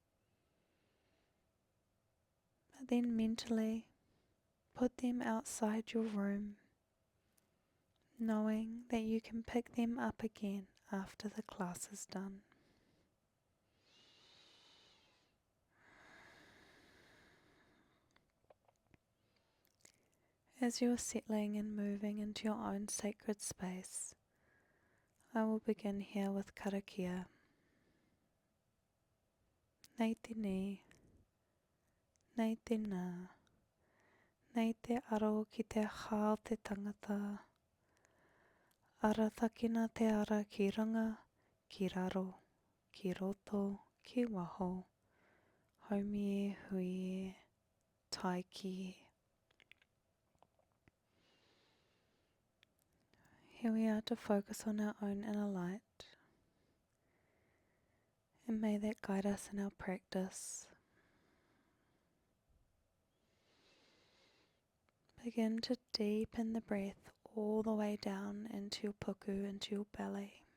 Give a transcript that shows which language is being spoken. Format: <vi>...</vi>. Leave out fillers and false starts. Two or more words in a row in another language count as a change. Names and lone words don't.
<en>But then mentally put them outside your room, knowing that you can pick them up again after the class is done. As you are settling and moving into your own sacred space, I will begin here with karakia.</en> <mi>Nei te ni, nei te nā, nei te aro ki te hao te tangata, aratakina te ara ki runga, ki raro, ki roto, ki waho, haumie, huie, taiki.</mi> <en>Here we are to focus on our own inner light, and may that guide us in our practice. Begin to deepen the breath all the way down into your puku, into your belly.</en>